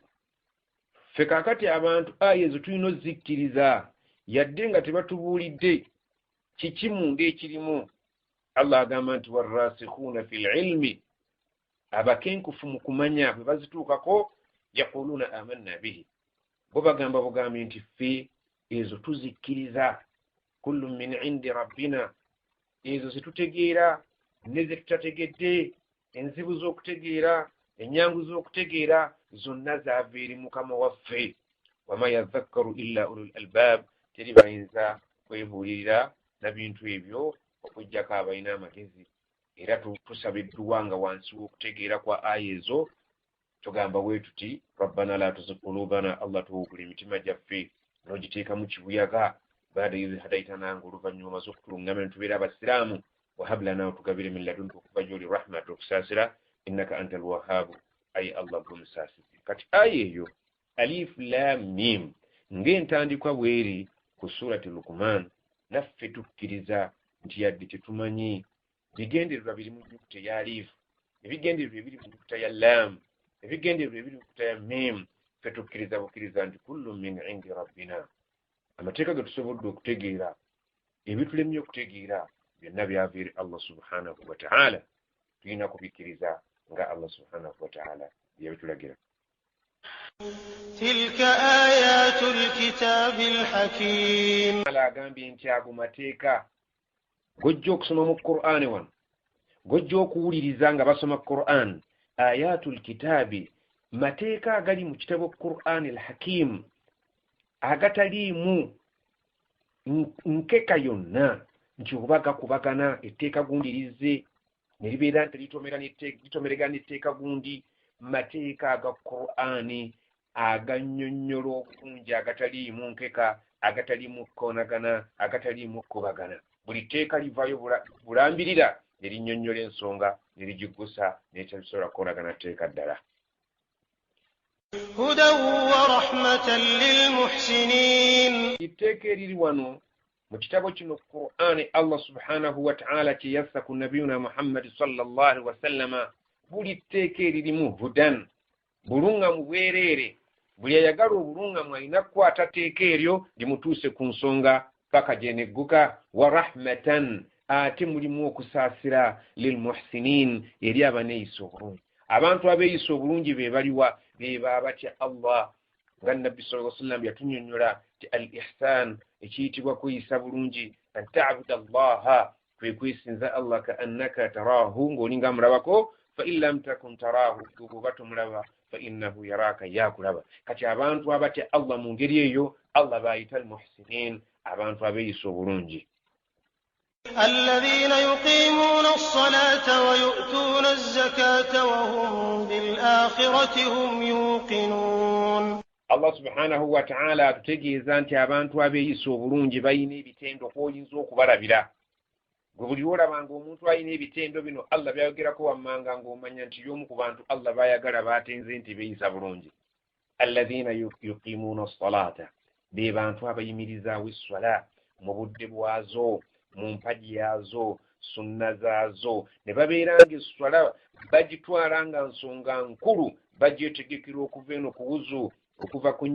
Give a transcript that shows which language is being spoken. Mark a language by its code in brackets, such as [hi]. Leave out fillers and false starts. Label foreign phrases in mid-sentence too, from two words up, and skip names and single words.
[lg] Ffe kaakati abantu aya ezo tulina ozikkiriza yadde nga tebatubuulidde kiki munda ekirimu. Allah agamba nti [ar] warrasikhuuna fil ilmi, [lg] abakenkufu mu kumanya bwe bazituukako, [ar] yaquluuna amanna bihi, [lg] bo bagamba bugambi nti ffe ezo tuzikkiriza. [ar] Kullu min indi rabbina, [lg] ezo zetutegeera ne ze tutategedde, enzibu z'okutegeera, ennyangu z'okutegeera, zonna zaava eri Mukama waffe. [ar] Wama yadhakkaru illa ulul albab, [lg] teri bayinza kwebuulirira na bintu ebyo okuggyako abalina amagezi. Era tusaba edduwa nga wansi w'okutegeera kwa aya ezo tugamba bwe tuti [ar] rabbana la tuzigh qulubana, [lg] Allah tuwugula emitima gyaffe n'ogiteeka mu kibuyaga [ar] baada idh hadaytana, [lg] nga oluvannyuma omaze okutuluŋŋama ne tubeera abasiraamu. [ar] wahab lana [lg] tukabiri min ladunka kubajuli rahmatu kusasira [ar] innaka antal wahhab [lg] ay Allah gumsasisi kati ayeyo [ar] alif lam mim [lg] ng'entandikwa bweri ku surati Luqman naffe tukkiriza nti yadde tetumanyi bigendererwa biri mu nnyukuta ya alif ebigendererwa ebiri mu nnyukuta ya lam ebigendererwa ebiri mu nnyukuta ya mim ffe tukkiriza bukkiriza nti [ar] kullu min indi rabbina [lg] amateeka ge tusobodde okutegeera ebitulemye okutegeera byonna byava eri Allah [ar] subhanahu wa ta'ala [lg] tulina kubikkiriza nga Allah [ar] subhanahu wa ta'ala [lg] yabitulagira. [ar] tilka ayatul kitabil hakim [lg] agambye nti ago mateeka gojja okusoma mu Qur'ani wano gojja okuwuliriza nga basoma Qur'an ayatul kitabi mateeka agali mu kitabo Qur'ani al-hakim agataliimu nkeka yonna nti oba gakubagana etteeka gundi lizze ne libeera nti litomeregana etteeka gundi mateeka aga Qur'ani agannyonnyola obulungi agataliimu nkeka agataliimu kukoonagana agataliimu kubagana buli tteeka livaayo bulambirira ne linnyonnyola ensonga ne ligiggusa n'ekyabisobola kukoonagana tteeka ddala. [ar] hudan wa rahmatan lil muhsinin [lg] itteeka eriri wano mu kitabo kino Qur'ani Allah [ar] subhanahu wa ta'ala [lg] kye yassa ku nabiyuna Muhammad [ar] sallallahu alaihi wasallama [lg] buli tteeka eririmu hudan bulungamu bwereere buli ayagala obulungamu alina kukwata tteeka eryo limutuuse ku nsonga paka gyenegguka [ar] wa rahmatan [lg] ate mulimu okusaasira [ar] lil muhsinin [lg] eri abaneeyisa obulungi abantu abeeyisa obulungi be baliwa be batya Allah nga nabbi [ar] sallallahu alaihi wasallam [lg] yatunnyonnyola ti [ar] al ihsan [lg] ekiyitibwa kuyisa bulungi [ar] an ta'budu allaha [lg] kwe kwesinza Allah [ar] ka annaka tarahu [lg] ng'olinga mulabako [ar] fa in lam takun tarahu [lg] kuba tumulaba [ar] fa innahu yaraka [lg] yakulaba kati abantu abatya Allah mu ngeri eyo Allah bayita [ar] al muhsinin [lg] abantu abeeyisa obulungi [ar] الذين يقيمون الصلاة ويؤتون الزكاة وهم بالآخرة هم يوقنون. [lg] Allah [ar] subhanahu wa ta'ala [lg] atutegeeza nti abantu abeeyisa obulungi balina ebitendo kw'oyinza okubalabira gwe buli olabanga omuntu alina ebitendo bino Allah byayogerako wammanga ng'omanya nti y'omu ku bantu Allah baayagala baatenze nti beeyisa bulungi. [ar] Alladhina yuqimuuna as-salata [lg] be bantu abayimirizaawo esswala mu budde bwazo mu mpagi yaazo sunna zaazo ne babeeranga esswala bagitwala nga nsonga nkulu bagyetegekera okuva eno ku wuzu okuva ku